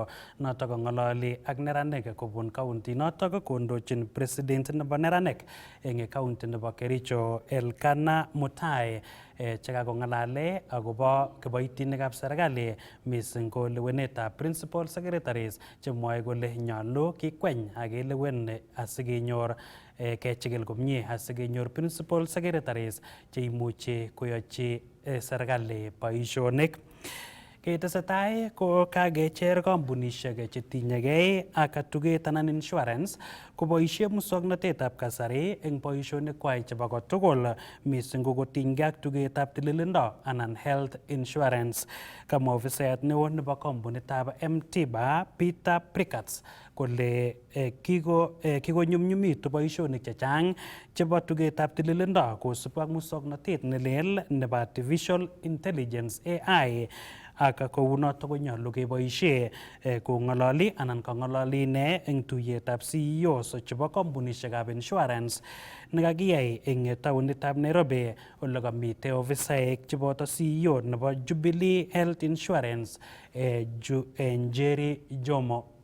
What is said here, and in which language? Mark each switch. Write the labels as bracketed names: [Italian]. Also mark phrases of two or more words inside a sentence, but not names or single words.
[Kalenjin] noto ko ng'ololi ak neranik kobun county noto ko kondochin president nebo neranik eng county nebo Kericho Elkanah Mutai chekakong'alale akobo kiboitinikab serikali mising ko lewenetab [English] principal secretaries [Kalenjin] chemwoe kole nyolu kikweny ak kelewen asikenyor kechikil komie asikenyor [English] principal secretaries [Kalenjin] cheimuchi koyochi serikali boisionik. Ketesetai ko kakecher kampunishek chetinyegei ak tuget anan insurance koboisie muswoknotetab kasari eng boisionikwai chebo kotugul mising ko kotinygei ak tugetab tililindo anan [English] health insurance. [Kalenjin] Kamwa ofisayat neo nebo kampunitab M-Tiba Peter Prikatz kole kikonyumnyumitu boisionik chechang chebo tugetab tililindo kosubkei ak muswoknotet nelel nebo [English] artificial intelligence AI [Kalenjin] ak kounotok konyolu keboisie kong'ololi anan kang'ololi ine eng tuiyetab CEOs chebo kampunishekab insurance nekakiyai eng taonitab Nairobi ole kamitei ofisaek cheboto CEO nebo Jubilee Health Insurance Njeri Jomo.